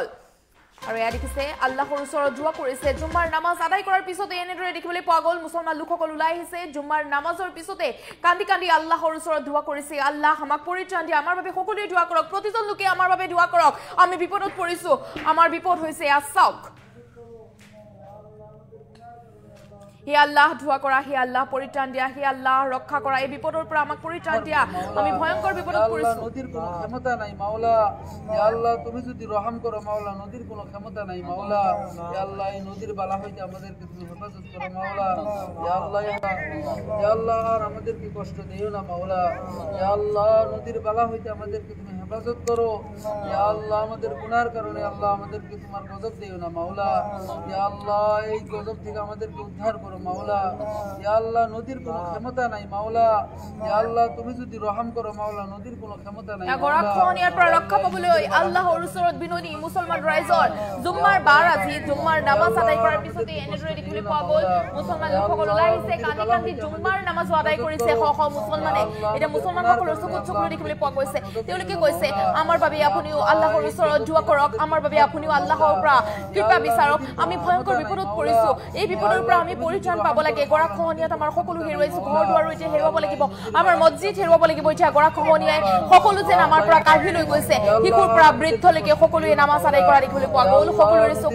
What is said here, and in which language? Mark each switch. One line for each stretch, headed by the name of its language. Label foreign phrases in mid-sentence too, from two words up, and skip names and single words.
Assamese: আৰু এয়া দেখিছে আল্লাহৰ ওচৰত দুআ কৰিছে জুম্মাৰ নামাজ আদায় কৰাৰ পিছতে এনেদৰে দেখিবলৈ পোৱা গ'ল মুছলমান লোকসকল ওলাই আহিছে জুম্মাৰ নামাজৰ পিছতে কান্দি কান্দি আল্লাহৰ ওচৰত দুআ কৰিছে আল্লাহ আমাক পৰিত্ৰাণ দিয়া আমাৰ বাবে সকলোৱে দুআ কৰক প্ৰতিজন লোকে আমাৰ বাবে দুআ কৰক আমি বিপদত পৰিছো আমাৰ বিপদ হৈছে চাওক হে আল্লাহ দুআ কৰা হে আল্লাহ পৰিত্ৰাণ দিয়া হে আল্লাহ ৰক্ষা কৰা এই বিপদৰ পৰা আমাক পৰিত্ৰাণ দিয়া আমি ভয়ংকৰ বিপদত পৰিছো
Bangla: নদীৰ কোনো ক্ষমতা নাই মাওলা হে আল্লাহ তুমি যদি রহম করো মাওলা নদীর কোনো ক্ষমতা নাই মাওলা হে আল্লাহ এই নদীর বালা হইতে আমাদেরকে তুমি হেফাজত করো মাওলা হে আল্লাহ আর আমাদেরকে কষ্ট দিও না মাওলা হে আল্লাহ নদীর বালা হইতে আমাদেরকে তুমি হেফাজত করো হে আল্লাহ আমাদের গুনার কারণে আল্লাহ আমাদেরকে তোমার গজব দিও না মাওলা হে আল্লাহ এই গজব থেকে আমাদেরকে উদ্ধার করো মাওলা ইয়া আল্লাহ নদীর কোনো ক্ষমতা নাই মাওলা ইয়া আল্লাহ তুমি যদি রহম করো মাওলা নদীর কোনো ক্ষমতা নাই
Assamese: গৰাখহনীয়াৰ পৰা ৰক্ষা পাবলৈ আল্লাহৰ ওচৰত বিননি মুছলমান ৰাইজৰ জুম্মাৰ বাৰ আজি জুম্মাৰ নামাজ আদায় কৰাৰ পিছতে এনেদৰে দেখিবলৈ পোৱা গ'ল মুছলমান লোকসকল ওলাই আহিছে কান্দি কান্দি জুম্মাৰ নামাজ আদায় কৰিছে শ মুছলমানে এতিয়া মুছলমানসকলৰ চকুত দেখিবলৈ পোৱা গৈছে তেওঁলোকে কৈছে আমাৰ বাবে আপুনিও আল্লাহৰ ওচৰত দুআ কৰক আমাৰ বাবে আপুনিও আল্লাহৰ পৰা কৃপা বিচাৰক আমি ভয়ংকৰ বিপদত পৰিছো এই বিপদৰ পৰা আমি পৰিত্ৰাণ পাব লাগে গৰাখহনীয়াত আমাৰ সকলো হেৰুৱাইছো ঘৰ দুৱাৰ এতিয়া হেৰুৱাব লাগিব আমাৰ মছজিদ হেৰুৱাব লাগিব এতিয়া গৰাখহনীয়াই সকলো যেন আমাৰ পৰা কাঢ়ি লৈ গৈছে শিশুৰ পৰা বৃদ্ধলৈকে সকলোৱে নামাজ আদায় কৰা দেখিবলৈ পোৱা গ'ল সকলোৰে